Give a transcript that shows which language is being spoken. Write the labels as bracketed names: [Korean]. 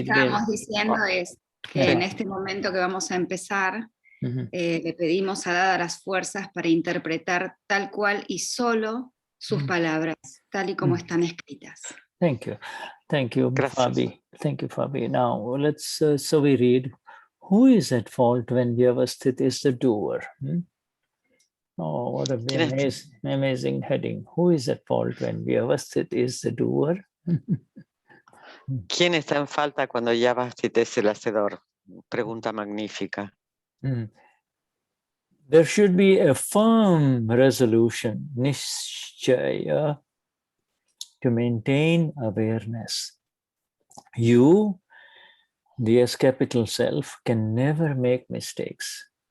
[Spanish] estábamos diciendo es que en este momento que vamos a empezar, le pedimos a Dada las fuerzas para interpretar tal cual y solo sus palabras, tal y como están escritas. [English] Thank you, Fabi. Thank you, Fabi. Now let's. So we read, who is at fault when Vyavasthit is the doer? Oh, what an amazing heading. Who is at fault when Vyavasthit is the doer? [Spanish] ¿Quién está en falta cuando Vyavasthit es el hacedor? Pregunta magnífica. [English] There should be a firm resolution, nischaya, to maintain awareness. You, the S capital self, can never make mistakes.